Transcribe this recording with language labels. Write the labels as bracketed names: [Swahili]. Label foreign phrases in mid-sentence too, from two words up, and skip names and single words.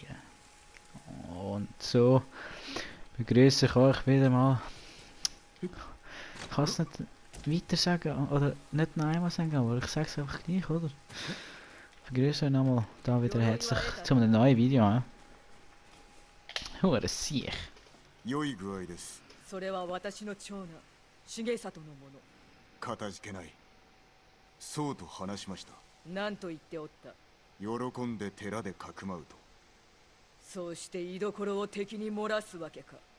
[German] Und so begrüße ich euch wieder mal. Ich kann es nicht weiter sagen oder nicht noch einmal sagen, aber ich sage es einfach gleich, oder? Ich begrüße euch nochmal da wieder herzlich zu einem neuen Video. [Swiss German] Hure Siech. [Japanese] 良い具合です。それは私の長男重里のもの。かたじけない。そうと話しました。何と言っておった。喜んで寺でかくまうと。そうして居所を敵に漏らすわけか。